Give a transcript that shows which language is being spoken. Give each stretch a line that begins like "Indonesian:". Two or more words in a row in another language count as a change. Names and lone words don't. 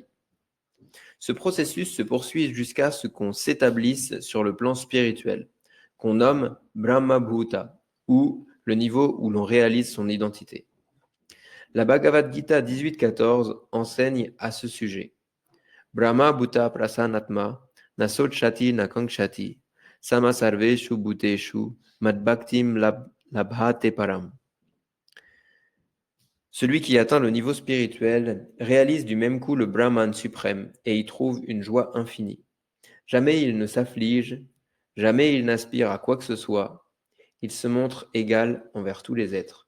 French: Ce processus se poursuit jusqu'à ce qu'on s'établisse sur le plan spirituel, qu'on nomme
Sanskrit: Brahma Bhuta,
French: ou le niveau où l'on réalise son identité. La Bhagavad Gita 18.14 enseigne à ce sujet.
Sanskrit: Brahma Bhuta Prasanatma Nasochati Nakankshati Sama Sarveshu Bhuteshu Madbhaktim Labhate Param.
French: Celui qui atteint le niveau spirituel réalise du même coup le Brahman suprême et y trouve une joie infinie. Jamais il ne s'afflige, jamais il n'aspire à quoi que ce soit, il se montre égal envers tous les êtres.